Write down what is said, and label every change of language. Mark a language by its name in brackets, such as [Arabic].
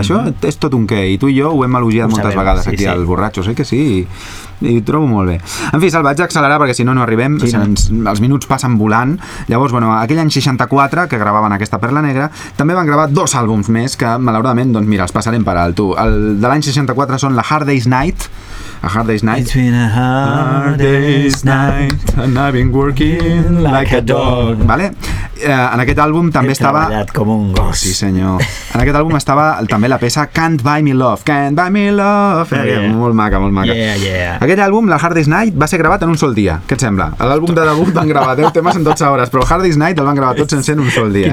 [Catalan] Això és tot un què, i tu i jo ho hem elogiat moltes vegades aquí als borratxos, que sí, i ho trobo molt bé. En fi, se'l vaig accelerar perquè si no, no arribem, els minuts passen volant. Llavors, bueno, aquell any 64, que gravaven aquesta Perla Negra, també van gravar dos àlbums més que, malauradament, doncs mira, els passarem per alt. El de l'any 64 són la Hard Day's Night. [English] A Hard Day's Night. It's been a hard day's night and I've been working like a dog. [Catalan] Vale? En aquest àlbum també estava... He treballat com un gos. Sí, senyor. En aquest àlbum estava també la peça Can't Buy Me Love. Can't Buy Me Love. Molt maca, molt maca. [English] Yeah, yeah. [Catalan] Aquest àlbum, la Hard Day's Night, va ser gravat en un sol dia. Què et sembla? L'àlbum de debut van gravar 10 temes en 12 hores, però Hard Day's Night el van gravar tots en 100 en un sol dia.